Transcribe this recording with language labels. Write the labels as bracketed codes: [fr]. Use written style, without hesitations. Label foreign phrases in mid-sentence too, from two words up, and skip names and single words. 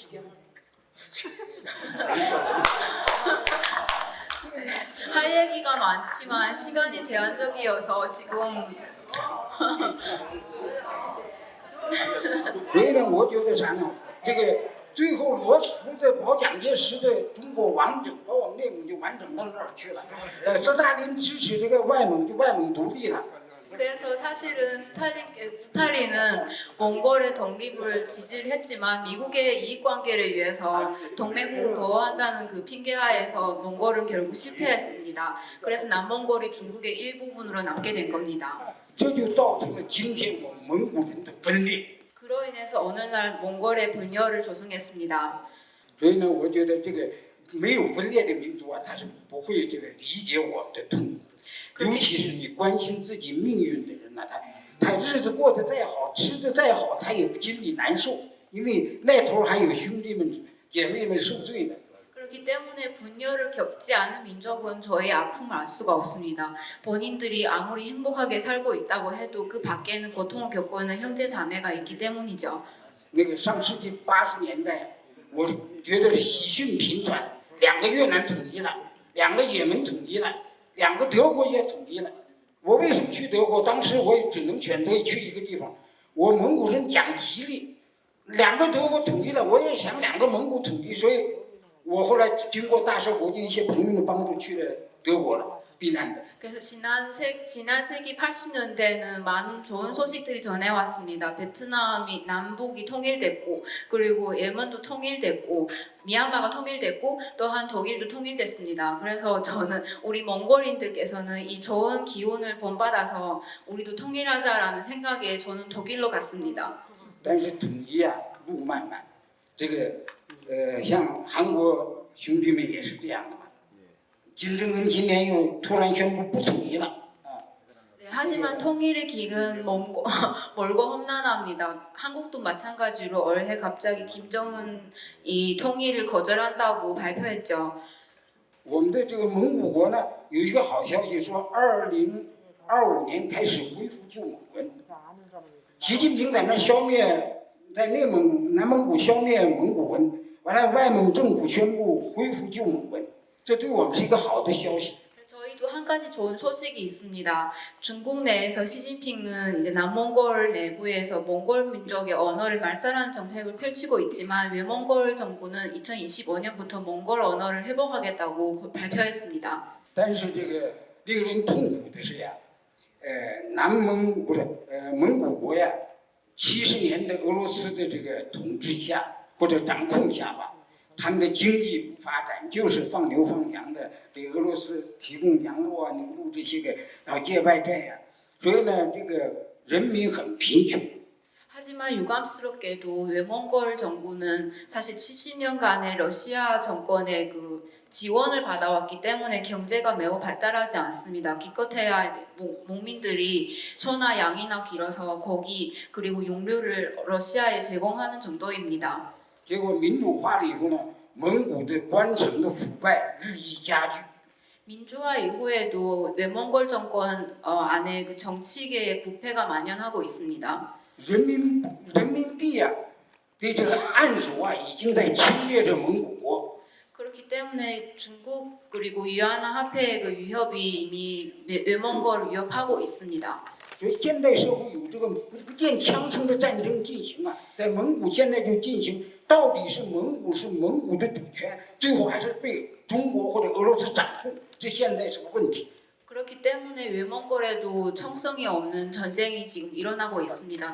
[ko] 할 얘기가 많지만 시간이 제한적이어서 지금 [zh] 所以呢，我觉得啥呢？这个最后罗斯福的保蒋介石的中国完整，把我们内蒙就完整到那儿去了。斯大林支持这个外蒙独立了。 [ko] 그래서 사실은 스탈린은 몽골의 독립을 지지를 했지만 미국의 이익관계를 위해서 동맹국을 보호한다는 그 핑계하에서 몽골은 결국 실패했습니다. 그래서 남몽골이 중국의 일부분으로 남게 된 겁니다. [zh] 这就造成了今天我们蒙古人的分裂。 [ko] 그로 인해서 오늘날 몽골의 분열을 조성했습니다. [zh] 所以呢，我觉得这个没有分裂的民族啊，他是不会理解我们的痛苦。尤其是你关心自己命运的人呢，他日子过得再好，吃得再好，他也心里难受，因为那头还有兄弟们、姐妹们受罪呢。 [ko] 그렇기 때문에 분열을 겪지 않은 민족은 저의 아픔을 알 수가 없습니다. 본인들이 아무리 행복하게 살고 있다고 해도 그 밖에는 고통을 겪고 있는 형제 자매가 있기 때문이죠. [zh] 那个上世纪80年代，我觉得是喜讯频传，2个越南统一了，2个也门统一了。 2个德国也统一了，我为什么去德国？当时我也只能选择去一个地方。我蒙古人讲吉利，2个德国统一了，我也想2个蒙古统一，所以我后来经过大社国的一些朋友的帮助去了德国了。避难的。 [ko] 그래서 지난 세기 80년대에는 많은 좋은 소식들이 전해왔습니다. 베트남이 남북이 통일됐고, 그리고 예멘도 통일됐고, 미얀마가 통일됐고, 또한 독일도 통일됐습니다. 그래서 저는 우리 몽골인들께서는 이 좋은 기운을 본받아서 우리도 통일하자라는 생각에 저는 독일로 갔습니다. [zh] 但是统一啊，路漫漫。这个像韩国兄弟们也是这样的嘛。金正恩今年又突然宣布不统一了啊。 [ko] 네, 하지만 통일의 길은 멀고 험난합니다. 한국도 마찬가지로 올해 갑자기 김정은이 통일을 거절한다고 발표했죠. [zh] 我们的这个蒙古国呢，有一个好消息说，2025年开始恢复旧蒙文。习近平在那消灭，在南蒙古消灭蒙古文，完了外蒙政府宣布恢复旧蒙文，这对我们是一个好的消息。 [ko] 저희도 한 가지 좋은 소식이 있습니다. 중국 내에서 시진핑은 이제 남몽골 내부에서 몽골 민족의 언어를 말살하는 정책을 펼치고 있지만 외몽골 정부는 2025년부터 몽골 언어를 회복하겠다고 발표했습니다. [zh] 但是这个令人痛苦的是呀，蒙古国呀，70年的俄罗斯的这个统治下或者掌控下吧。他们的经济不发展，就是放牛放羊的，给俄罗斯提供羊肉啊、牛肉这些个，然后借外债呀、所以呢，这个人民很贫穷。 [ko] 하지만 유감스럽게도 외몽골 정부는 사실 70년간의 러시아 정권의 그 지원을 받아왔기 때문에 경제가 매우 발달하지 않습니다. 기껏해야 이제 농민들이 소나 양이나 길어서 고기 그리고 육류를 러시아에 제공하는 정도입니다. [zh] 结果民主化了以后呢，蒙古的官场的腐败日益加剧。 [ko] 민주화 이후에도 외몽골 정권 안에 그 정치계의 부패가 만연하고 있습니다. [zh] 人民币呀、的这个暗手啊，已经在侵略着蒙古国。 [ko] 그렇기 때문에 중국 그리고 위안화 화폐의 그 위협이 이미 외몽골을 위협하고 있습니다. [zh] 所以现代社会有这个不见枪声的战争进行啊，在蒙古现在就进行，到底是蒙古的主权，最后还是被中国或者俄罗斯掌控，这现在是个问题。 [ko] 그렇기 때문에 외몽골에도 청성이 없는 전쟁이 지금 일어나고 있습니다.